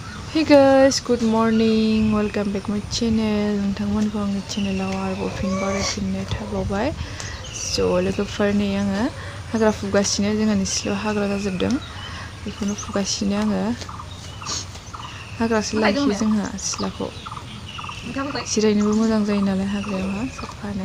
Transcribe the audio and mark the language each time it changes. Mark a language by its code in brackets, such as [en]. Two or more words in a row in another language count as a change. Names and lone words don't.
[en] Hey guys, good morning. Welcome back my channel. [brx] नोंथांमोनखौ आंनि चेनेलाव आरोबाव फिन बरायफिननाय थाबावबाय। लोगोफोरनि आङो हाग्रा फुगासिनो जोंहानि सिथ्लायाव हाग्रा जाजोबदों। बेखौनो फुगासिनो आङो। हाग्रासो लाखियो जोंहा सिथ्लाखौ। जिरायनोबो मोजां जायो नालाय हाग्रायावहा साफानो।